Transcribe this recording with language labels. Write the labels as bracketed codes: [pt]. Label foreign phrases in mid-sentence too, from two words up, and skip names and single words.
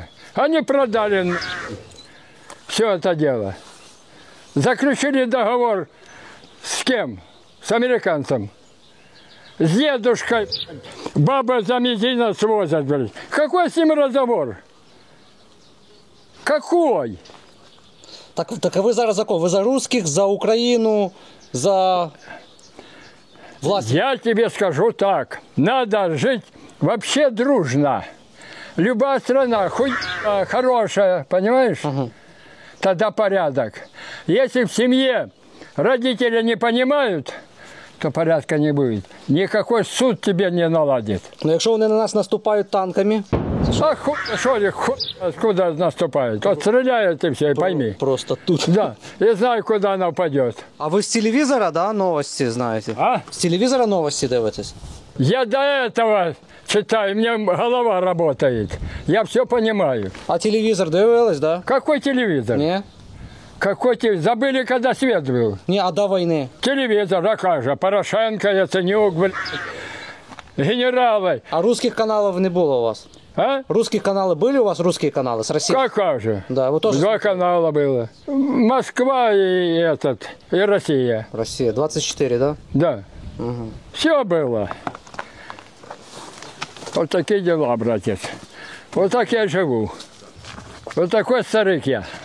[ru] Они продали все это дело. Заключили договор с кем? С американцем. С дедушкой. Баба за мизинец свозят, блядь. Какой с ним разговор? Какой? [uk] Так а ви зараз за кого? Ви за русских, за Україну, за власть? [ru] Я тебе скажу так. Надо жить вообще дружно. Любая страна хорошая, понимаешь? Тогда порядок. Если в семье родители не понимают, то порядка не будет. Никакой суд тебе не наладит. [uk] Ну якщо вони на нас наступають танками, [ru] А что их куда наступают? Вот стреляют и все, пойми. просто тут. Да, и знаю, куда она упадет. [uk] А ви з телевізора, да, новості знаєте? А? З телевізора новості дивитесь? [ru] Я до этого читаю, у меня голова работает. Я все понимаю. [uk] А телевізор дивились, [ru] да? Какой телевизор? [uk] Ні? [ru] Какой телевизор? Забыли, когда свет был. [uk] Ні, а до війни? [ru] Телевизор, а как же? Порошенко, Яценюк, генералы. [uk] А русских каналів не було у вас? А? [ru] Русские каналы были у вас, русские каналы с России? Как же? Да, вы тоже... Два канала было. Москва и Россия. Россия, 24, да? Да. Все было. Вот такие дела, братец. Вот так я живу. Вот такой старик я.